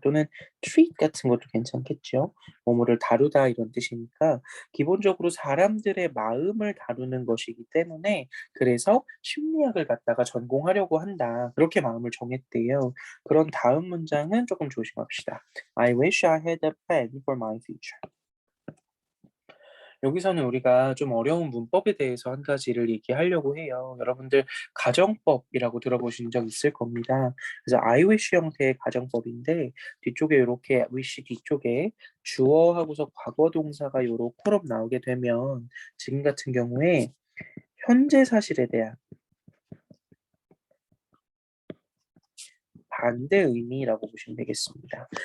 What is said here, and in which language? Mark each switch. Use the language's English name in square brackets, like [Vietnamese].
[Korean] 또는 treat 같은 것도 괜찮겠죠. 뭐뭐를 다루다 이런 뜻이니까 기본적으로 사람들의 마음을 다루는 것이기 때문에 그래서 심리학을 갖다가 전공하려고 한다. 그렇게 마음을 정했대요. 그런 다음 문장은 조금 조심합시다. [English] I wish I had a plan for my future. [Korean] 여기서는 우리가 좀 어려운 문법에 대해서 한 가지를 얘기하려고 해요. 여러분들 가정법이라고 들어보신 적 있을 겁니다. 그래서 I wish 형태의 가정법인데 뒤쪽에 이렇게 wish 뒤쪽에 주어하고서 과거 동사가 요렇게럼 나오게 되면 지금 같은 경우에 현재 사실에 대한 반대 의미라고 보시면 되겠습니다.